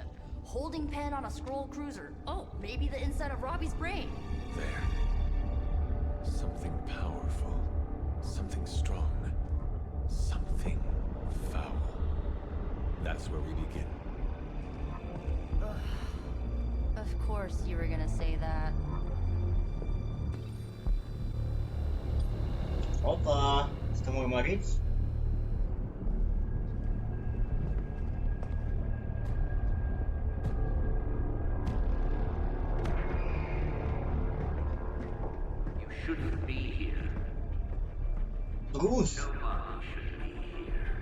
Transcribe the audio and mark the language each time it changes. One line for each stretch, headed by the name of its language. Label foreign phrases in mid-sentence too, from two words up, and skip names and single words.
English: Holding pen on a scroll cruiser. Oh, maybe the inside of Robbie's brain. There. Something powerful. Something strong. Something foul. That's where we begin. Of course you were gonna say that. Opa!
Romanian: Suntem urmăriți?
English: You shouldn't be here. Bruce! Nobody should be here.